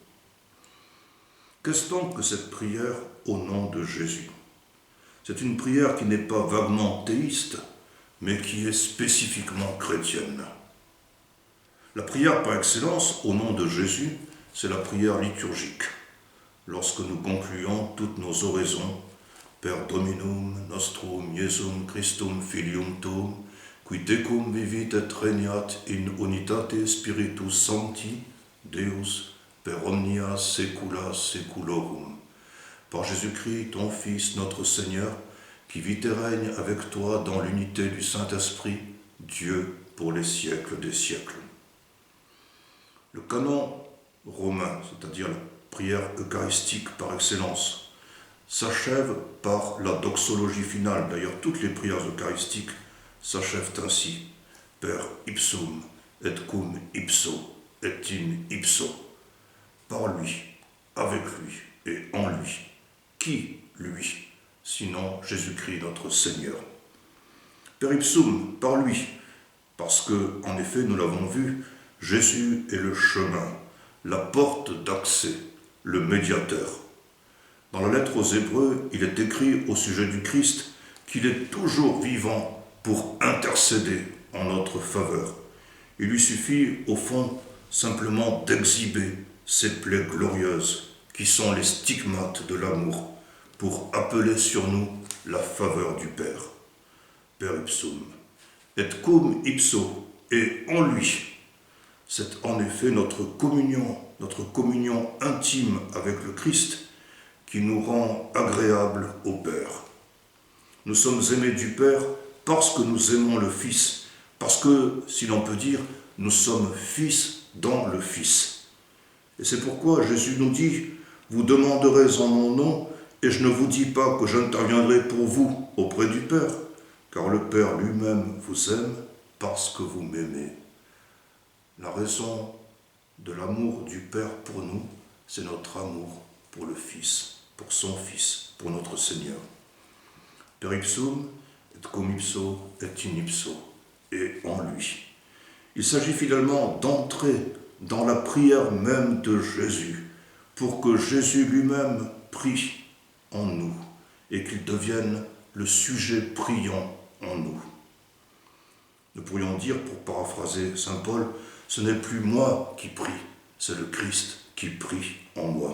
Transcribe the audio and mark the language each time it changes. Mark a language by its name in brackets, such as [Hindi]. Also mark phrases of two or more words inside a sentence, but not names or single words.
[French] Qu'est-ce donc que cette prière au nom de Jésus ? C'est une prière qui n'est pas vaguement théiste, mais qui est spécifiquement chrétienne. La prière par excellence au nom de Jésus, c'est la prière liturgique. Lorsque nous concluons toutes nos oraisons, [Latin] Per Dominum nostrum Iesum Christum Filium Tuum, qui tecum vivit et regnat in unitate Spiritus Sancti, Deus, per omnia saecula saeculorum. [French] Par Jésus-Christ, ton Fils, notre Seigneur, qui vit et règne avec toi dans l'unité du Saint-Esprit, Dieu pour les siècles des siècles. Le canon romain, c'est-à-dire la prière eucharistique par excellence, s'achève par la doxologie finale. D'ailleurs, toutes les prières eucharistiques s'achèvent ainsi. [Latin] Per ipsum et cum ipso et in ipso. [French] Par lui, avec lui et en lui. Qui, lui, sinon Jésus-Christ notre Seigneur? [Latin] Per ipsum, [French] par lui, parce que, en effet, nous l'avons vu, Jésus est le chemin, la porte d'accès, le médiateur. Dans la lettre aux Hébreux, il est écrit au sujet du Christ qu'il est toujours vivant pour intercéder en notre faveur. Il lui suffit, au fond, simplement d'exhiber ces plaies glorieuses qui sont les stigmates de l'amour pour appeler sur nous la faveur du Père. [Latin] Per ipsum, et cum ipso, [French] et en lui. C'est en effet notre communion intime avec le Christ qui nous rend agréables au Père. Nous sommes aimés du Père parce que nous aimons le Fils, parce que, si l'on peut dire, nous sommes fils dans le Fils. Et c'est pourquoi Jésus nous dit, « Vous demanderez en mon nom, et je ne vous dis pas que j'interviendrai pour vous auprès du Père, car le Père lui-même vous aime parce que vous m'aimez. La raison de l'amour du Père pour nous, c'est notre amour pour le Fils, pour son Fils, pour notre Seigneur. [Latin] Per ipsum et cum ipso et in ipso, [French] et en lui. Il s'agit finalement d'entrer dans la prière même de Jésus, pour que Jésus lui-même prie en nous, et qu'il devienne le sujet priant en nous. Nous pourrions dire, pour paraphraser saint Paul, ce n'est plus moi qui prie, c'est le Christ qui prie en moi.